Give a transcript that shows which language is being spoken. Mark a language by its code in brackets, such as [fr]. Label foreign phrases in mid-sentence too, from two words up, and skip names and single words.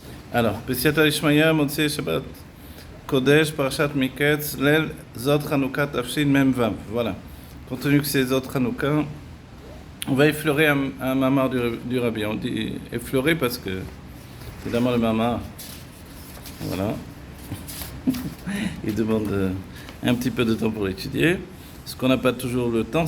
[fr] Alors, [he] בסייעתא דשמיא, מוצאי שבת קודש, פרשת מקץ, ליל, זאת חנוכה, תפשין, מם וו. [fr] Voilà. Compte tenu que c'est Zot Chanukah, on va effleurer un mamar du Rabbi. On dit effleurer parce que, évidemment, le mamar, voilà, il demande un petit peu de temps pour l'étudier, ce qu'on n'a pas toujours le temps.